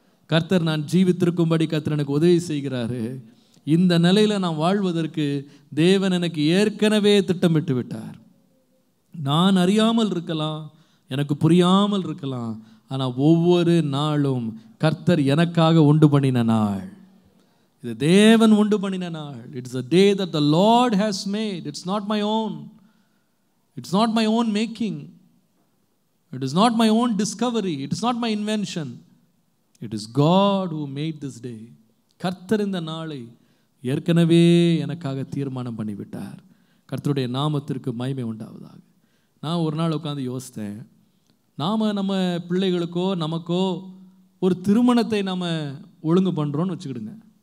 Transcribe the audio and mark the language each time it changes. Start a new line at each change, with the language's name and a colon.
Tamil: கர்த்தர் நான் ஜீவித்திருக்கும்படி கர்த்தர் எனக்கு உதவி செய்கிறாரு. இந்த நிலையில் நான் வாழ்வதற்கு தேவன் எனக்கு ஏற்கனவே திட்டமிட்டு விட்டார். நான் அறியாமல் இருக்கலாம், எனக்கு புரியாமல் இருக்கலாம், ஆனால் ஒவ்வொரு நாளும் கர்த்தர் எனக்காக உண்டு பண்ணின நாள். இது தேவன் உண்டு பண்ணின நாள்.
English: It's a day that the Lord has made. It's not my own. It's not my own making. It is not my own discovery. It is not my invention. It is God who made this day.
Tamil: கர்த்தர் இந்த நாளை ஏற்கனவே எனக்காக தீர்மானம் பண்ணிவிட்டார். கர்த்தருடைய நாமத்திற்கு மகிமை உண்டாவதாக. நான் ஒரு நாள் உட்காந்து யோசித்தேன், நாம் நம்ம பிள்ளைகளுக்கோ நமக்கோ ஒரு திருமணத்தை நம்ம ஒழுங்கு பண்ணுறோன்னு வச்சுக்கிடுங்க.